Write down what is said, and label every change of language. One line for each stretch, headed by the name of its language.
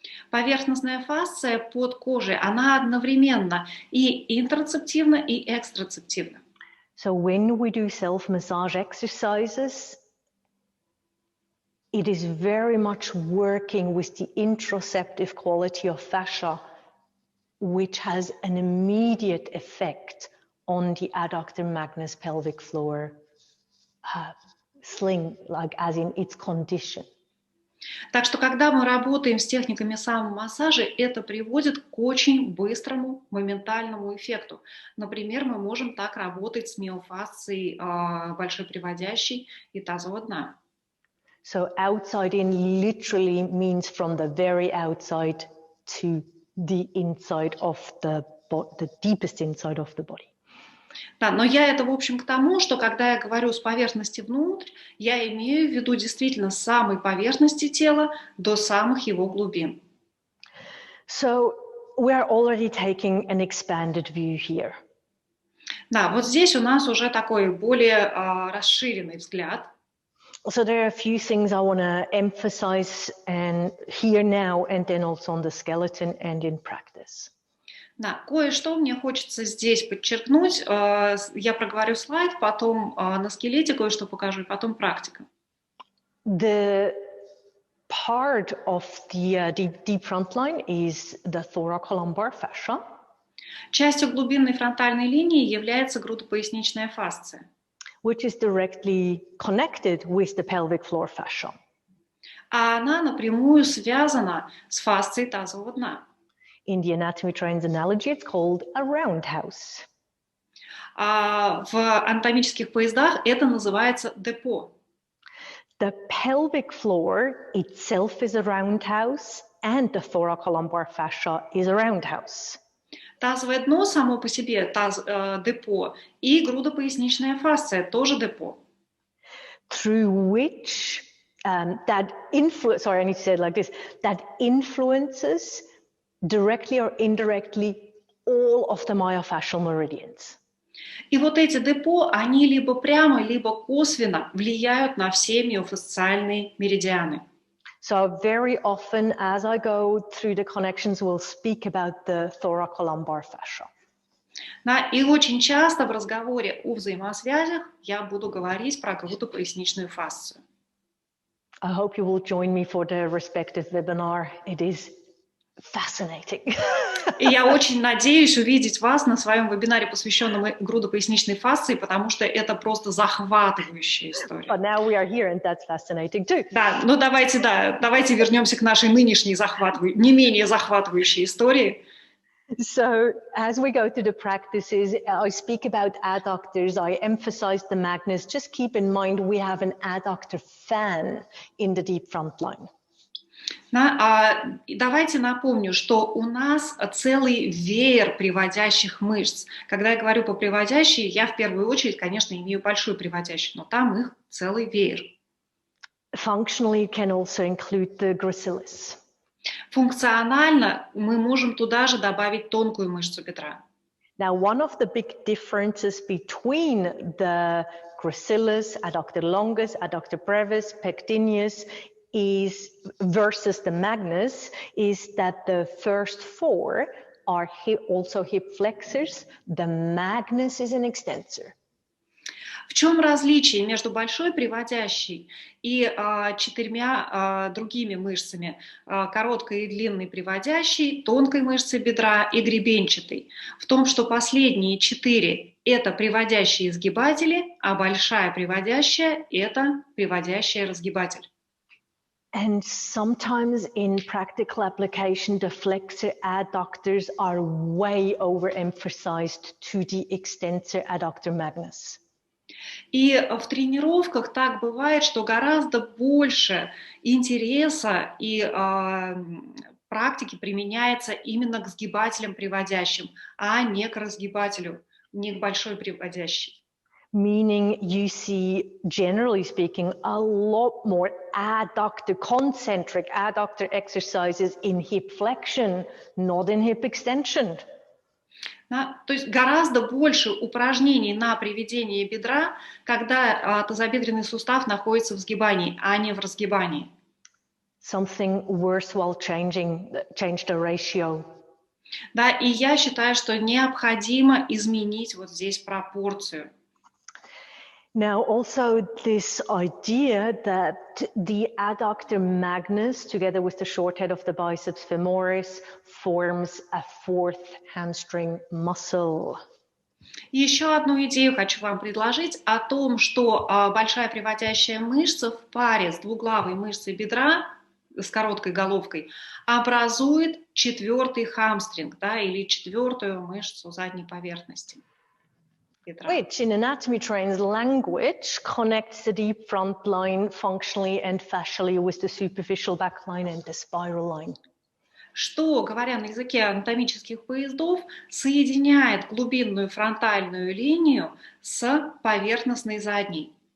Russian: Поверхностная фасция под кожей, она одновременно и интероцептивна, и экстрацептивна.
English: So when we do self-massage exercises, it is very much working with the interoceptive quality of fascia, which has an immediate effect on the adductor magnus pelvic floor sling, like as in its condition.
Russian: Так что, когда мы работаем с техниками самомассажа, это приводит к очень быстрому, моментальному эффекту. Например, мы можем так работать с миофасцией большой приводящей и тазового дна.
English: So outside in literally means from the very outside to the inside of the deepest inside of the body.
Russian: Да, но я это, в общем, к тому, что когда я говорю с поверхности внутрь, я имею в виду действительно с самой поверхности тела до самых его глубин.
English: So we are already taking an expanded view here.
Russian: Да, вот здесь у нас уже такой более расширенный взгляд.
English: So there are a few things I want to emphasize and here now, and then also on the skeleton and in practice.
Russian: Да, кое-что мне хочется здесь подчеркнуть. Я проговорю слайд, потом на скелете кое-что покажу, и потом практика.
English: The part of the deep front line is the thoracolumbar fascia.
Russian: Частью глубинной фронтальной линии является грудопоясничная фасция,
English: which is directly connected with the pelvic floor fascia.
Russian: а она напрямую связана с фасцией тазового дна.
English: In the anatomy trains analogy, it's called a roundhouse.
Russian: В анатомических поездах это называется депо.
English: The pelvic floor itself is a roundhouse, and the thoracolumbar fascia is a roundhouse.
Russian: Тазовое дно само по себе депо, и грудопоясничная фасция тоже депо.
English: Through which that influence, sorry, I need to say it like this, that influences directly or indirectly all of the myofascial meridians.
Russian: И вот эти депо, они либо прямо, либо косвенно влияют на все миофасциальные меридианы.
English: So very often, as I go through the connections, we'll speak about the thoracolumbar fascia.
Russian: Да, и очень часто в разговоре о взаимосвязях я буду говорить про грудопоясничную фасцию.
English: I hope you will join me for the respective webinar. It is fascinating.
Russian: И я очень надеюсь увидеть вас на своем вебинаре, посвященном грудопоясничной фасции, потому что это просто захватывающая история.
English: But now we are here, and that's fascinating too.
Russian: Да, ну давайте вернемся к нашей нынешней не менее захватывающей истории.
English: So as we go through the practices, I speak about adductors, I emphasize the magnus. Just keep in mind we have an adductor fan in the deep front line.
Russian: Давайте напомню, что у нас целый веер приводящих мышц. Когда я говорю по приводящие, я в первую очередь, конечно, имею большую приводящую, но там их целый веер.
English: Functionally, it can also include the gracilis.
Russian: Функционально мы можем туда же добавить тонкую мышцу бедра.
English: Now, one of the big differences between the gracilis, adductor longus, adductor brevis, pectineus is versus the magnus is that the first four are also hip flexors. The magnus is an extensor.
Russian: В чем различие между большой приводящей и четырьмя другими мышцами, короткой и длинной приводящей, тонкой мышцей бедра и гребенчатой? В том, что последние четыре – это приводящие изгибатели, а большая приводящая – это приводящая разгибатель.
English: And sometimes in practical application, the flexor adductors are way overemphasized to the extensor adductor magnus.
Russian: И в тренировках так бывает, что гораздо больше интереса и практики применяется именно к сгибателям приводящим, а не к разгибателю, не к большой приводящей.
English: Meaning you see, generally speaking, a lot more concentric adductor exercises in hip flexion, not in hip extension.
Russian: Да, то есть гораздо больше упражнений на приведение бедра, когда тазобедренный сустав находится в сгибании, а не в разгибании.
English: Something worthwhile change the ratio.
Russian: Да, и я считаю, что необходимо изменить вот здесь пропорцию.
English: Now, also this idea that the adductor magnus, together with the short head of the biceps femoris, forms a fourth hamstring muscle.
Russian: И еще одну идею хочу вам предложить о том, что большая приводящая мышца в паре с двуглавой мышцей бедра, с короткой головкой, образует четвертый хамстринг, да, или четвертую мышцу задней поверхности.
English: Which in anatomy trains language connects the deep front line functionally and fascially with the superficial back line and the spiral line.
Russian: Что, говоря на языке анатомических поездов, соединяет глубинную фронтальную линию с поверхностной задней.